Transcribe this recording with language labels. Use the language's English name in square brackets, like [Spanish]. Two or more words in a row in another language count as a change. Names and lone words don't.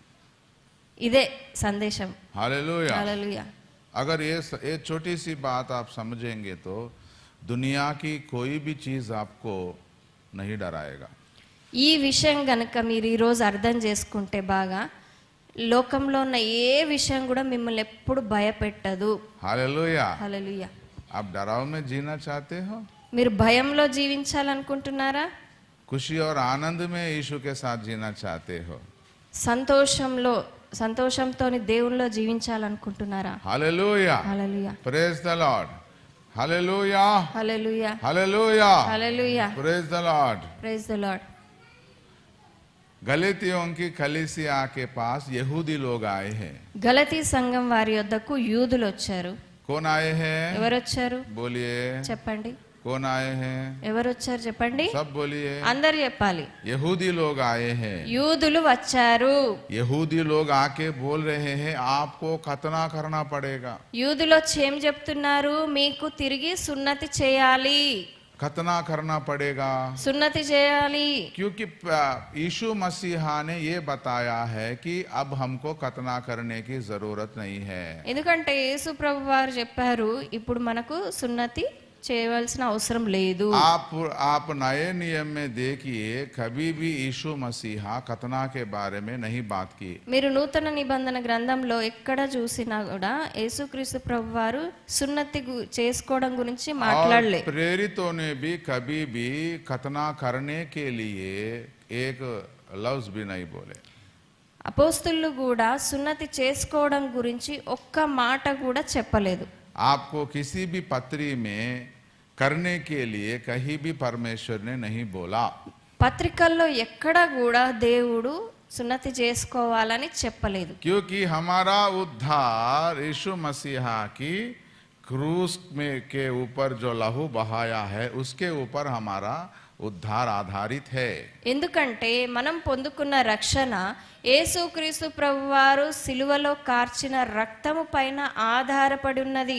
[Telugu] ఇదే సందేశం. [Hindi] हालेलुया। [Telugu] హల్లెలూయా. [Hindi] अगर ये छोटी सी बात आप समझेंगे तो दुनिया की कोई भी चीज आपको नहीं डराएगा। [Telugu] ఈ విషయం గనక మీరు ఈరోజు అర్థం చేసుకుంటే బాగా, లోకంలో ఉన్న ఏ విషయం కూడా మిమ్మల్ని ఎప్పుడు భయపెట్టదు. [Hindi] हालेलुया। [Telugu] హల్లెలూయా. [Hindi] आप डराव में जीना चाहते हो? [Telugu] మీరు భయంలో జీవించాలనుకుంటున్నారా? [Hindi] खुशी और आनंद में यीशु के साथ जीना चाहते हो? [Telugu] సంతోషంతోని దేవునిలో జీవించాలనుకుంటున్నారా? [Hindi] हालेलुया। [Telugu] హల్లెలూయా. [English] Praise the Lord. हालेलुया। [Telugu] హల్లెలూయా. [Hindi] हालेलुया। [Telugu] హల్లెలూయా. [English] Praise the Lord. Praise the Lord. [Hindi] गलतियों की कलीसिया के पास यहूदी लोग आए हैं। [Telugu] గలతీ సంఘం వారి యొద్దకు యూదులు వచ్చారు. [Hindi] कौन आए हैं? [Telugu] ఎవరు వచ్చారు [Hindi] बोलिए। [Telugu] చెప్పండి. [Hindi] कौन आए हैं? [Telugu] ఎవరు వచ్చారు చెప్పండి. [Hindi] सब बोलिए। [Telugu] అందరు చెప్పాలి. [Hindi] यहूदी लोग आए हैं। [Telugu] యూదులు వచ్చారు. [Hindi] यहूदी लोग आके बोल रहे हैं आपको खतना करना पड़ेगा। [Telugu] యూదులు వచ్చి ఏం చెప్తున్నారు? మీకు తిరిగి సున్నతి చేయాలి. [Hindi] खतना करना पड़ेगा, [Telugu] సున్నతి చేయాలి. [Hindi] क्योंकि यीशु मसीहा ने ये बताया है कि अब हमको खतना करने की जरूरत नहीं है. [Telugu] ఎందుకంటే యేసు ప్రభు వారు చెప్పారు ఇప్పుడు మనకు సున్నతి చేయవలసిన అవసరం లేదు. [Hindi] आप नए नियम में देखिए, कभी भी यीशु मसीहा खतना के बारे में नहीं बात की. [Telugu] మీరు నూతన నిబంధన గ్రంథంలో ఎక్కడ చూసినా కూడా యేసుక్రీస్తు ప్రభు వారు సున్నతి చేసుకోవడం గురించి మాట్లాడలే. [Hindi] प्रेरितों ने भी कभी भी खतना करने के लिए एक लफ्ज भी नहीं बोले. [Telugu] అపోస్తులు కూడా సున్నతి చేసుకోవడం గురించి ఒక్క మాట కూడా చెప్పలేదు. [Hindi] आपको किसी भी पत्री में करने के लिए कहीं भी परमेश्वर ने नहीं बोला. [Telugu] పత్రికల్లో ఎక్కడ కూడా దేవుడు సున్నతి చేసుకోవాలని చెప్పలేదు. [Hindi] क्योंकि हमारा उद्धार यीशु मसीहा की क्रूस में के ऊपर जो लहू बहाया है उसके ऊपर हमारा उद्धार आधारित है. [Telugu] ఎందుకంటే మనం పొందుకున్న రక్షణ యేసుక్రీస్తు ప్రభువారు సిలువలో కార్చిన రక్తము పైన ఆధారపడి ఉన్నది.